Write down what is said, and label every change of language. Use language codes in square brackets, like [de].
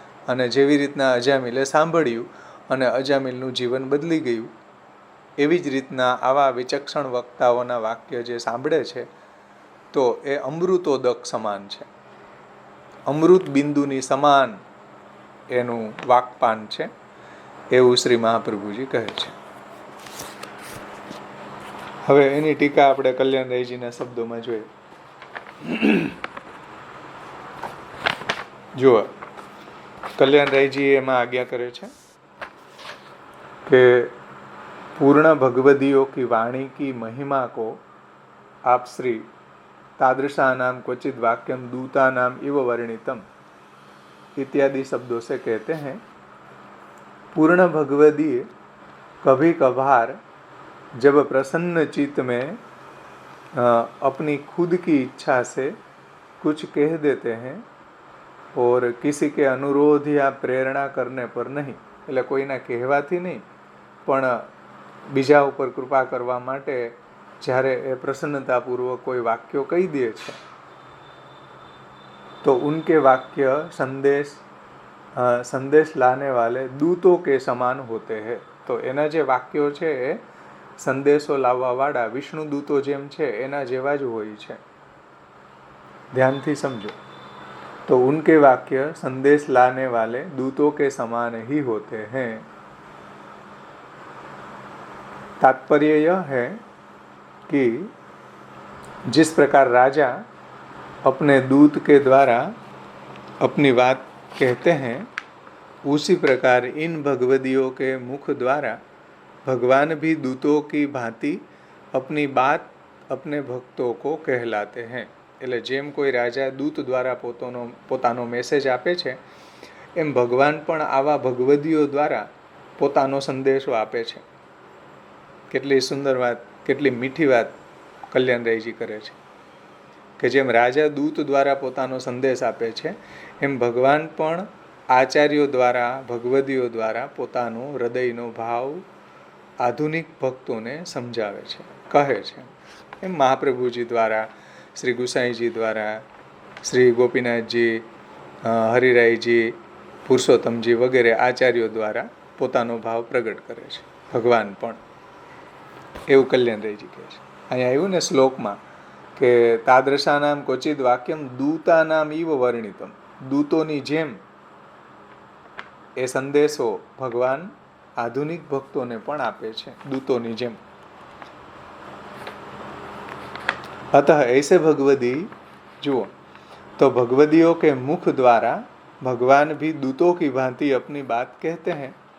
[gu] અને જેવી રીતના અજામિલે સાંભળ્યું અને અજામિલનું જીવન બદલી ગયું, એવી જ રીતના આવા વિચક્ષણ વક્તાઓના વાક્ય જે સાંભળે છે તો એ અમૃતોદક સમાન છે, અમૃત બિંદુની સમાન એનું વાકપાન છે, એવું શ્રી મહાપ્રભુજી કહે છે. હવે એની ટીકા આપણે કલ્યાણરાયજીના શબ્દોમાં જોઈએ. જુઓ, કલ્યાણરાયજી એમાં આજ્ઞા કરે છે કે [hi] પૂર્ણ ભગવદીઓ કી વાણી કી મહિમા को आप श्री [sa] तादृशानाम क्वचित वाक्यम दूतानाम इव वर्णितम [hi] इत्यादि शब्दों से कहते हैं. पूर्ण भगवदीय कभी कभार जब प्रसन्न चित्त में अपनी खुद की इच्छा से कुछ कह देते हैं और किसी के अनुरोध या प्रेरणा करने पर नहीं, [gu] એટલે કોઈના કહેવાથી નહીં પણ બીજા ઉપર કૃપા કરવા માટે જ્યારે એ પ્રસન્નતાપૂર્વક કોઈ વાક્યો કહી દે છે તો [hi] ઉનકે વાક્ય સંદેશ લાને વાલે દૂતો કે સમાન હોતે હૈ. [gu] તો એના જે વાક્યો છે એ સંદેશો લાવવાવાળા વિષ્ણુદૂતો જેમ છે એના જેવા જ હોય છે. ધ્યાનથી સમજો. [hi] तो उनके वाक्य संदेश लाने वाले दूतों के समान ही होते हैं. तात्पर्य यह है कि जिस प्रकार राजा अपने दूत के द्वारा अपनी बात कहते हैं, उसी प्रकार इन भगवदियों के मुख द्वारा भगवान भी दूतों की भांति अपनी बात अपने भक्तों को कहलाते हैं. [gu] એટલે જેમ કોઈ રાજા દૂત દ્વારા પોતાનો મેસેજ આપે છે એમ ભગવાન પણ આવા ભગવદીઓ દ્વારા પોતાનો સંદેશો આપે છે. કેટલી સુંદર વાત, કેટલી મીઠી વાત કલ્યાણરાયજી કરે છે કે જેમ રાજા દૂત દ્વારા પોતાનો સંદેશ આપે છે એમ ભગવાન પણ આચાર્યો દ્વારા, ભગવદીઓ દ્વારા પોતાનો હૃદયનો ભાવ આધુનિક ભક્તોને સમજાવે છે, કહે છે. એમ મહાપ્રભુજી દ્વારા, શ્રી ગુસાઈજી દ્વારા, શ્રી ગોપીનાથજી, હરિરાયજી, પુરુષોત્તમજી વગેરે આચાર્યો દ્વારા પોતાનો ભાવ પ્રગટ કરે છે. ભગવાન પણ એવું કલ્યાણરાયજી કહે છે. અહીંયા આવ્યું ને શ્લોકમાં કે [sa] તાદૃશાનામ ક્વચિત વાક્યમ દૂતાનામ ઇવ વર્ણિતમ, [gu] દૂતોની જેમ એ સંદેશો ભગવાન આધુનિક ભક્તોને પણ આપે છે, દૂતોની જેમ. [hi] अतः ऐसे भगवदी, जुओ, तो भगवदियों के मुख द्वारा भगवान भी दूतों की भांति अपनी बात कहते हैं.